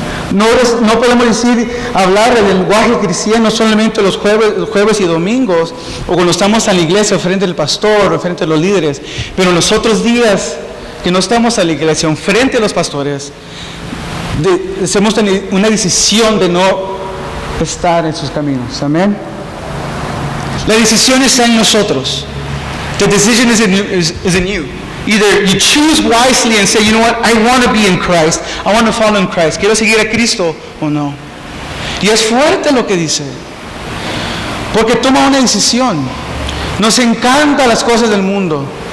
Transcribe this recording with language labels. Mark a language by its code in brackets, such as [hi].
[es] No podemos hablar del lenguaje cristiano solamente los jueves y domingos, o cuando estamos en la iglesia frente al pastor o frente a los líderes, pero los otros días que no estamos en la iglesia frente a los pastores, hacemos una decisión de no estar en sus caminos. Amén. La decisión está en nosotros. [en] The decision is in you. Either you choose wisely and say, you know what, I want to be in Christ. I want to follow in Christ. [es] Quiero seguir a Cristo o no. Y es fuerte lo que dice. Porque toma una decisión. Nos encantan las cosas del mundo.